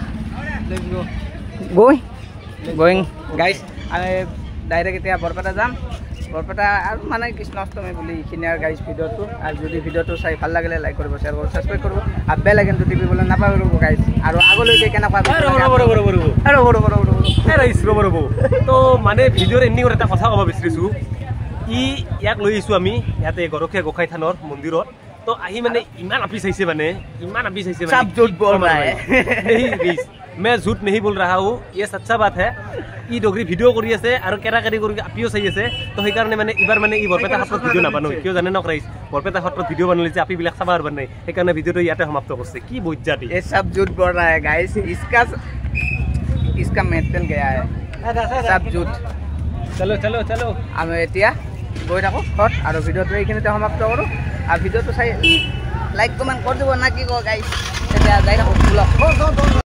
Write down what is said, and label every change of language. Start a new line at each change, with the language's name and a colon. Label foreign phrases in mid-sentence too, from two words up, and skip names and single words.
English: going guys
Assamese: আমি ডাইৰেক্ট এতিয়া বৰপেটা যাম বৰপেটা আৰু মানে কৃষ্ণাষ্টমী বুলি এইখিনি আৰু গাইজ ভিডিঅ'টো আৰু যদি ভিডিঅ'টো চাই ভাল লাগিলে লাইক কৰিব শ্বেয়াৰ কৰিব ছাবস্ক্ৰাইব কৰিব আৰু
English: bell iconটো
Assamese: টিপিবলৈ নাপাহৰিব গাইজ আৰু আগলৈকে কেনেকুৱা ৰ'ব তো মানে ভিডিঅ'ৰ এণ্ডিঙত এটা কথা ক'ব বিচাৰিছোঁ ইয়াক লৈ আহিছোঁ আমি ইয়াতে গৰখীয়া গোসাঁই থানৰ মন্দিৰত তো আহি মানে ইমান আপি চাইছে মানে
Hindi: मैं झूठ नहीं बोल रहा हूँ ये सच्चा बात है
Assamese: ই ডগৰি ভিডিঅ' কৰি আছে আৰু কেৰাকেৰি কৰি আপিও চাই আছে তো সেইকাৰণে মানে এইবাৰ মানে ই বৰপেটা সত্ৰত ভিডিঅ' নাবানো কিয় জানে নক ৰাইজ বৰপেটা সত্ৰত ভিডিঅ' বনালে যে আপিবিলাক চাব পাৰিব নাই সেইকাৰণে ভিডিঅ'টো ইয়াতে সমাপ্ত কৰিছে কি বজ্জাতি
Hindi: ये सब झूठ बोल रहा है गाइस इसका मेंटल गया है सब झूठ चलो चलो चलो
Assamese: আমি এতিয়া গৈ থাকোঁ ঘৰত আৰু ভিডিঅ'টো এইখিনিতে সমাপ্ত কৰোঁ আৰু ভিডিঅ'টো চাই
English: like comment
Assamese: কৰি দিব না কি কয় গাইছ এতিয়া যাই থাকোঁ ব্লগ